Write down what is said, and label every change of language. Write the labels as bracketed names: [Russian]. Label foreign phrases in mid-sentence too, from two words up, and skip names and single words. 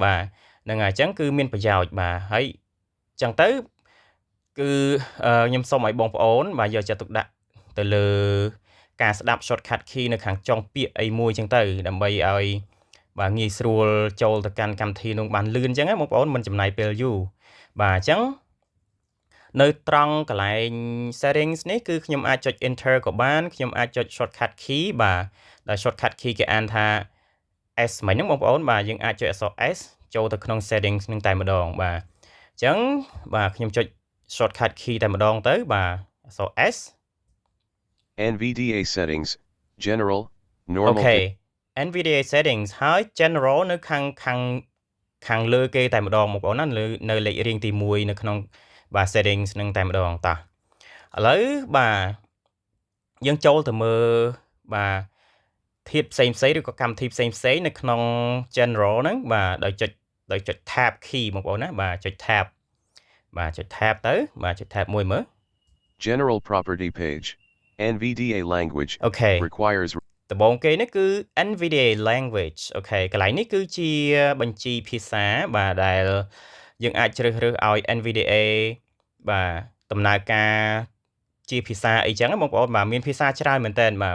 [Khmer] បាទហ្នឹងហើយអញ្ចឹងគឺមានប្រយោជន៍បាទហើយអញ្ចឹងទៅគឺខ្ញុំសូមឲ្យបងប្អូនបាទយកចិត្តទុកដាក់ទៅលើការស្ដាប់ [English] shortcut key [Khmer] នៅខាងចុងពាក្យអីមួយអញ្ចឹងទៅដើម្បីឲ្យបាទងាយស្រួលចូលទៅកាន់កម្មវិធីនោះបានលឿនអញ្ចឹងណាបងប្អូនមិនចំណាយពេលយូរបាទអញ្ចឹងនៅត្រង់កន្លែង settings នេះគឺខ្ញុំអាចចុច enter ក៏បានខ្ញុំអាចចុច [English] shortcut key [Khmer] បាទដែល [English] shortcut key [Khmer] គេអានថា S មិញហ្នឹងបងប្អូនបាទយើងអាចចុចអក្សរ S ចូលទៅក្នុង settings នឹងតែម្ដងបាទអញ្ចឹងបាទខ្ញុំចុច [English] shortcut key [Khmer] តែម្ដងទៅបាទអក្សរ S [English] NVDA settings general normal [Khmer] អូខេ NVDA settings ហើយ general នៅខាងលើគេតែម្ដងបងប្អូនណានៅលេខរៀងទី1នៅក្នុងបាទ settings នឹងតែម្ដងតោះឥឡូវបាទយើងចូលទៅមើលបាទធាតុផ្សេងឬក៏កម្មវិធីផ្សេងនៅក្នុង general ហ្នឹងបាទដោយចុច [English] tab key [Khmer] បងប្អូនណាបាទចុច tab បាទចុច tab ទៅបាទចុច tab មួយមើល [English] general property page NVDA language [Khmer] អូខេ requires ដំបូងគេនេះគឺ NVDA language អូខេកន្លែងនេះគឺជាបញ្ជីភាសាបាទដែលយើងអាចជ្រើសរើសឲ្យ NVDA បាទដំណើរការជាភាសាអីចឹងបងប្អូនបាទមានភាសាច្រើនមែនតើបាទ